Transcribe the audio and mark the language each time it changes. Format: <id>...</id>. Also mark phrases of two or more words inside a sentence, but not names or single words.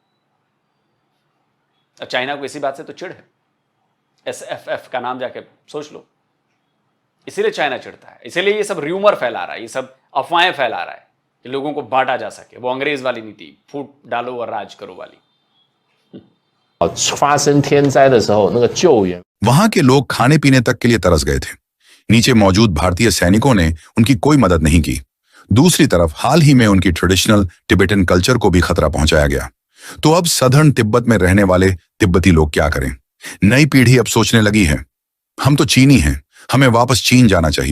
<hi>और चाइना को इसी बात से तो चिढ़ है। SFF का नाम जाके सोच लो। इसीलिए चाइना चिढ़ता है, इसीलिए ये सब र्यूमर फैला रहा है, ये सब अफवाहें फैला रहा है कि लोगों को बांटा जा सके। वो अंग्रेज वाली नीति, फूट डालो और राज करो वाली।</hi> <zh>发生天灾的时候，那个救援</zh> <hi>वहां के लोग खाने पीने तक के लिए तरस गए थे। नीचे मौजूद भारतीय सैनिकों ने उनकी कोई मदद नहीं की। दूसरी तरफ हाल ही में उनकी</hi> <en>traditional Tibetan culture</en> <hi>को भी खतरा पहुंचाया गया। तो अब सदर्न तिब्बत में रहने वाले तिब्बती लोग क्या करें? नई पीढ़ी अब सोचने लगी है, हम तो चीनी हैं, हमें वापस चीन जाना चाहिए।</hi>